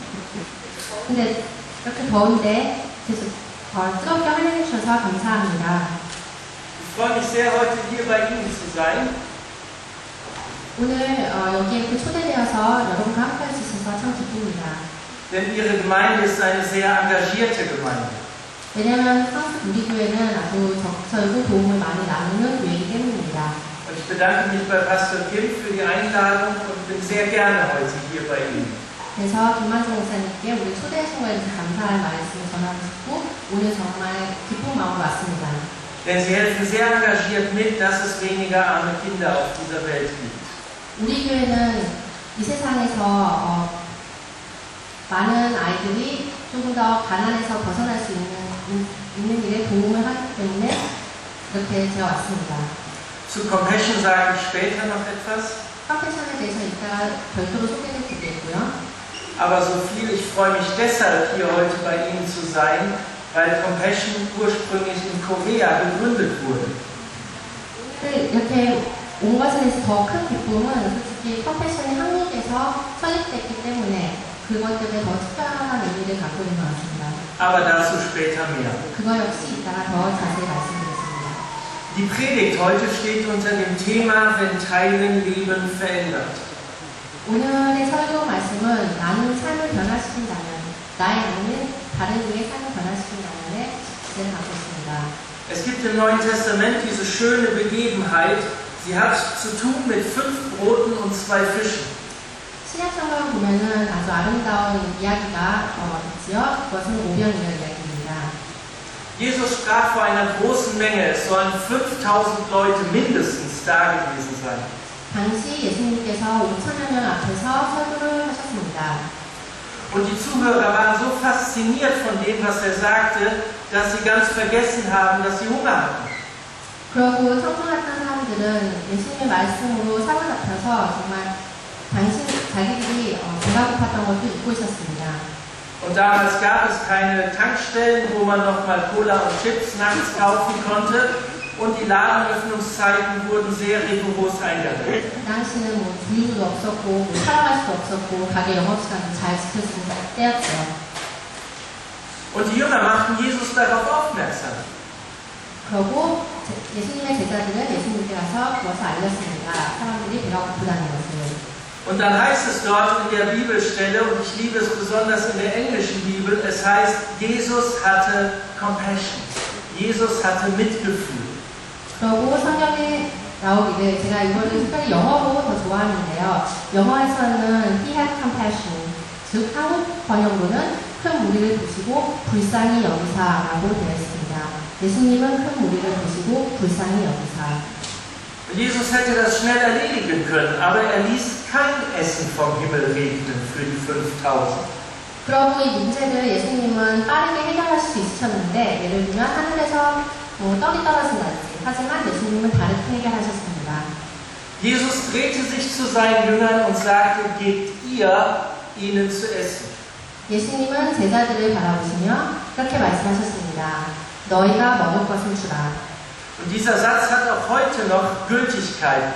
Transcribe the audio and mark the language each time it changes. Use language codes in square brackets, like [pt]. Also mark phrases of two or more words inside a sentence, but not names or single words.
[ko] 근데 이렇게 더운데 계속 뜨겁게 활용해 주셔서 감사합니다. [de] Ich freue mich sehr, heute hier bei Ihnen zu sein. [ko] 오늘 여기에 이렇게 초대되어서 여러분과 함께 할 수 있어서 참 기쁩니다. [de] Denn Ihre Gemeinde ist eine sehr engagierte Gemeinde. [ko] 왜냐하면 한국 우리 교회는 아주 적절고 도움을 많이 나누는 교회이기 때문입니다. [de] Und ich bedanke mich bei Pastor Kim für die Einladung und bin sehr gerne heute hier bei Ihnen. [ko] 그래서 김만성 목사님께 우리 초대해 준 거에 대해서 감사할 말씀을 전하고 싶고 오늘 정말 기쁜 마음으로 왔습니다. [de] Denn Sie helfen sehr engagiert mit, dass es weniger arme Kinder auf dieser Welt gibt. [ko] 우리 교회는 이 세상에서 많은 아이들이 조금 더 가난에서 벗어날 수 있는 일에 도움을 하기 때문에 이렇게 제가 왔습니다. [de] Zu Compassion sage ich später noch etwas. [ko] 컴패션에 대해서 이따 별도로 소개해 드리겠고요. [de] Aber so viel, ich freue mich deshalb, hier heute bei Ihnen zu sein, weil Compassion ursprünglich in Korea gegründet wurde. [ko] 이렇게 온 것에 대해서 더 큰 기쁨은 솔직히 컴패션이 한국에서 설립됐기 때문에 그것 때문에 더 특별한 의미를 갖고 있는 것 같습니다. [de] Aber dazu später mehr. [ko] 그거 역시 이따가 더 자세히 말씀드리겠습니다. [de] Die Predigt heute steht unter dem Thema, wenn Teilen Leben verändert. [ko] 오늘의 설교 말씀은 나는 삶을 변화시킨다면, 나의 나는 다른 이의 삶을 변화시킨다면에 주제를 갖고 있습니다. [de] Es gibt im Neuen Testament diese schöne Begebenheit, sie hat zu tun mit 5 Broten und 2 Fischen. [ko] 신약성경을 보면은 아주 아름다운 이야기가 있지요. 그것은 오병이어 이야기입니다. [de] Jesus sprach vor einer großen Menge, es sollen 5000 Leute mindestens da gewesen sein. [ko] 당시 예수님께서 5천여 명 앞에서 설교를 하셨습니다. [de] Und die Zuhörer waren so fasziniert von dem, was er sagte, dass sie ganz vergessen haben, dass sie Hunger hatten. [ko] 그러고 성공했던 사람들은 예수님의 말씀으로 사로잡혀서 정말 자기들이 배가 고팠던 것도 잊고 있었습니다. [de] Und damals gab es keine Tankstellen, wo man nochmal Cola und Chips nachts kaufen konnte. Und die Ladenöffnungszeiten wurden sehr rigoros eingehalten. [ko] 그 당시는 뭐 주유소도 없었고, 팔아갈 수도 없었고, 가게 영업시간도 잘 지켰을 때였죠. [de] Und die Jünger machten Jesus darauf aufmerksam. [ko] 그러고 예수님의 제자들은 예수님께 가서 그것을 알렸습니다. 사람들이 배가 고프다는 것을. [de] Und dann heißt es dort in der Bibelstelle, und ich liebe es besonders in der englischen Bibel, es heißt, Jesus hatte Compassion. Jesus hatte Mitgefühl. [ko] 그러고 성경에 나오기를 제가 이거를 특별히 영어로 더 좋아하는데요. [en] 영어에서는 He had compassion, [ko] 즉 한국 번역로는 큰 무리를 보시고 불쌍히 여기사라고 되어 있습니다. 예수님은 큰 무리를 보시고 불쌍히 여기사. [de] Jesus hätte das schnell erledigen können, aber er ließ kein Essen vom Himmel regnen für die 5000. [ko] 그러고 이 문제를 예수님은 빠르게 해결할 수 있으셨는데 예를 들면 하늘에서 떡이 떨어진다든지 하지만 예수님은 다르게 해결하셨습니다. [de] Jesus drehte sich zu seinen Jüngern und sagte, gebt ihr ihnen zu essen. [ko] 예수님은 제자들을 바라보시며 이렇게 말씀하셨습니다. 너희가 먹을 것을 주라. [de] Und dieser Satz hat auch heute noch Gültigkeit.